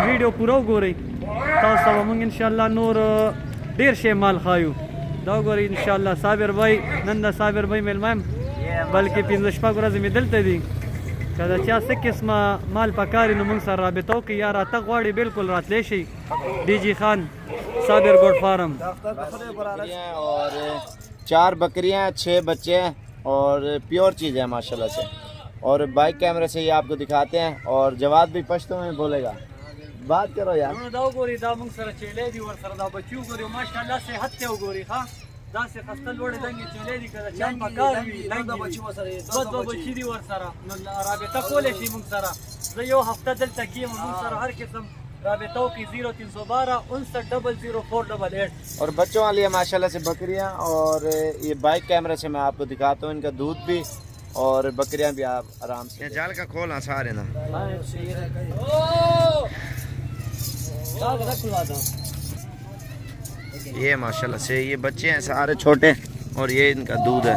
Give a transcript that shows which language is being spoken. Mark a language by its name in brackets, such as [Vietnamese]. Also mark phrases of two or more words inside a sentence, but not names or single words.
[Pashto] ویډیو پوره وګورئ تاسو ته به موږ [Arabic] ان شاء الله [Pashto] نور ډېر شی مال ښایو. دا وګورئ [Arabic] ان شاء الله [Pashto] صابر بھائی نن د صابر بھائی میلمه یم بلکې 15 ورځې مې دلته دي. که د چا څه قسمه مال پکار نو موږ سره رابطه وکړئ یا راتګ غواړي بالکل راتلی شي. ڈی جی خان صابر گوڈ فارم. [Urdu] اور 4 بکریاں 6 بچے ہیں اور پیور چیز ہے ماشاءاللہ سے. اور بائک کیمرے سے یہ آپ کو دکھاتے ہیں. اور جواد بھی پشتو میں بولے گا بات کرو یار. [Pashto] دا وګورئ دا موږ سره چیلې دي ورسره دا بچي وګورئ ماشاءالله صحت ته وګورئ ښه داسې خسته لوړې دنګې چیلې دي که د چا پکار وي دوه بچي دي ورسره نو رابطه کولی شي موږ سره. زه یو هفته دلته کیم موږ سره هر قسم رابطه وکړي 0312 59 00488. [Urdu] اور بچوں والی ہے ماشاءاللہ سے بکریاں. اور یہ بائک کیمرے سے میں آپ کو دکھاتا ہوں ان کا دودھ بھی اور بکریاں بھی آپ آرام سے. جال کا کھولنا سارے نا یہ ماشاءاللہ سے یہ بچے ہیں سارے چھوٹے اور یہ ان کا دودھ ہے.